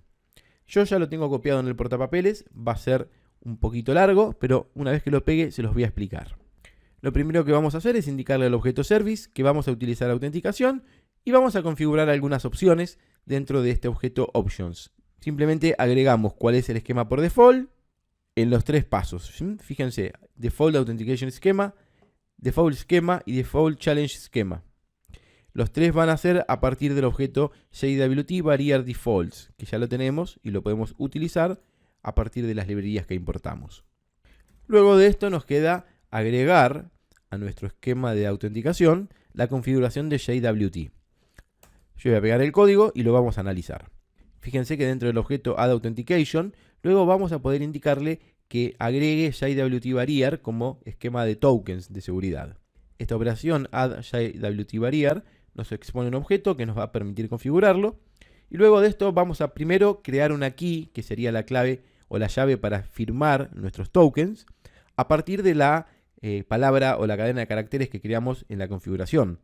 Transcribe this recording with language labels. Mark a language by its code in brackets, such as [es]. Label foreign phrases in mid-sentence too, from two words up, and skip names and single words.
[es] Yo ya lo tengo copiado en el portapapeles, va a ser un poquito largo, pero una vez que lo pegue se los voy a explicar. Lo primero que vamos a hacer es indicarle al objeto service que vamos a utilizar autenticación y vamos a configurar algunas opciones dentro de este objeto options. Simplemente agregamos cuál es el esquema por default en los tres pasos. Fíjense, [en] default authentication schema, default schema y default challenge schema. [es] Los tres van a ser a partir del objeto JWT Barrier Defaults, que ya lo tenemos y lo podemos utilizar a partir de las librerías que importamos. Luego de esto nos queda agregar a nuestro esquema de autenticación la configuración de JWT. Yo voy a pegar el código y lo vamos a analizar. Fíjense que dentro del objeto [en] add authentication, [es] luego vamos a poder indicarle que agregue JWT Barrier como esquema de tokens de seguridad. Esta operación [en] add JWT Barrier [es] nos expone un objeto que nos va a permitir configurarlo. Y luego de esto vamos a primero crear una key, que sería la clave o la llave para firmar nuestros tokens, a partir de la palabra o la cadena de caracteres que creamos en la configuración.